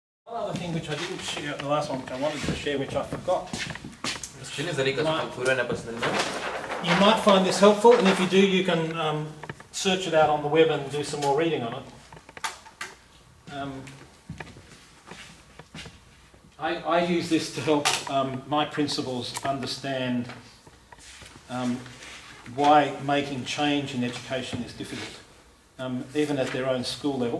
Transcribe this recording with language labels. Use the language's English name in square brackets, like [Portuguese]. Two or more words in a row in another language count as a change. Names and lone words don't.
[English] Another thing which I didn't share, the last one which I wanted to share, which I forgot. [Lithuanian] Paskutinis dalykas, kuriuo nepasidalinau. [English] You might find this helpful, and if you do, you can search it out on the web and do some more reading on it. I use this to help my principals understand why making change in education is difficult, even at their own school level.